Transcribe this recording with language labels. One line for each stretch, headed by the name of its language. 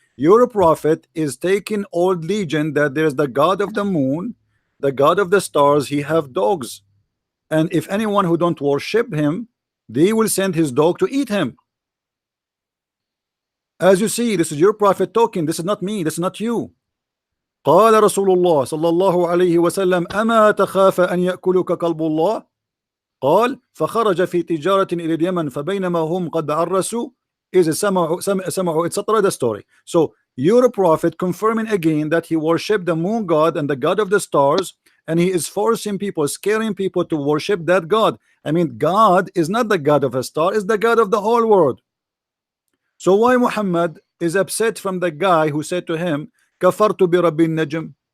English: Your prophet is taking old legend that there's the God of the moon, the God of the stars. He have dogs, and if anyone who don't worship him, they will send his dog to eat him. As you see, this is your prophet talking. This is not me. This is not you.
Arabic: قال رسول الله صلى الله عليه وسلم أما تخاف أن يأكلك كلب الله. قال فخرج في تجارة إلى اليمن فبينما هم قد عرسوا إذ سمعوا etc.
English: The story. So your prophet confirming again that he worshipped the moon god and the god of the stars, and he is forcing people, scaring people to worship that god. I mean, God is not the god of a star, is the god of the whole world. So why Muhammad is upset from the guy who said to him
Arabic: كفرت برب النجم?